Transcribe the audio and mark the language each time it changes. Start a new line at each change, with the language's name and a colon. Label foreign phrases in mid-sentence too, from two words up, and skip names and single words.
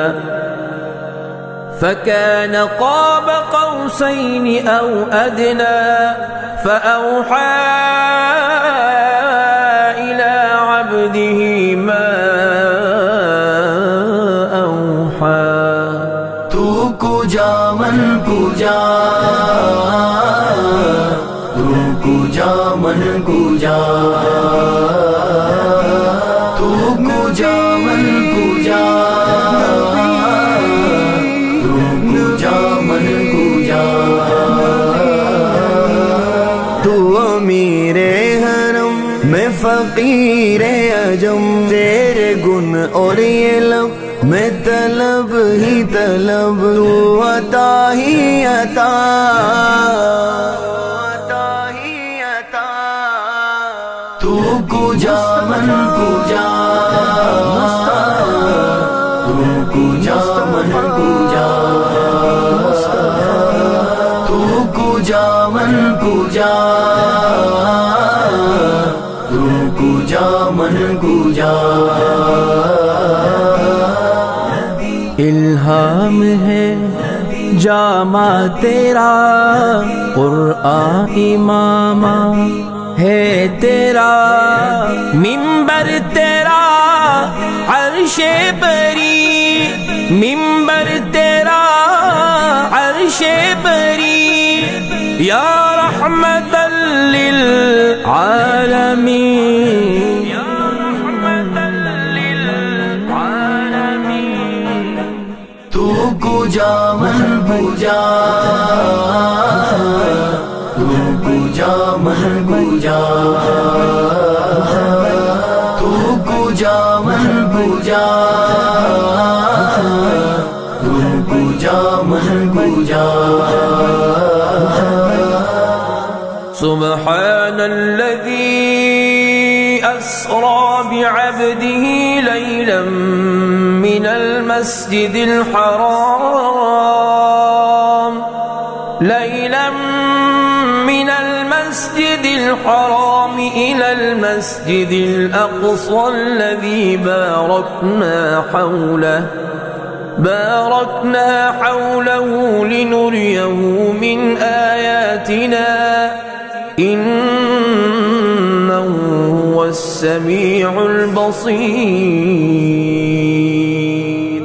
Arabic: فكان قاب قوسين أو أدنى فأوحى إلى عبده ما أوحى۔
Persian: تو کجا من کجا کجا من کجا تو کجا من کجا تو کجا من کجا
Urdu: تو امیر حرم میں فقیر عجم، تیرے گن اور یہ لب میں طلب ہی طلب، تو عطا ہی عطا
Persian: تو کجا من کجا تو کجا من کجا تو کجا من کجا تو کجا من کجا۔
Urdu: الہام ہے جامع تیرا قرآن امامہ ہے تیرا، منبر تیرا عرش بری، منبر تیرا عرش بری،
Arabic: یا رحمت للعالمین، یا رحمت للعالمین۔
Persian: تو کجا من کجا تو کجا من کجا تو کجا من کجا تو کجا من کجا۔
Arabic: سبحان الذي أسرى بعبده ليلا من المسجد الحرام ليلا من المسجد الحرام إلى المسجد الأقصى الذي باركنا حوله لنريه من آياتنا إنه هو السميع البصير۔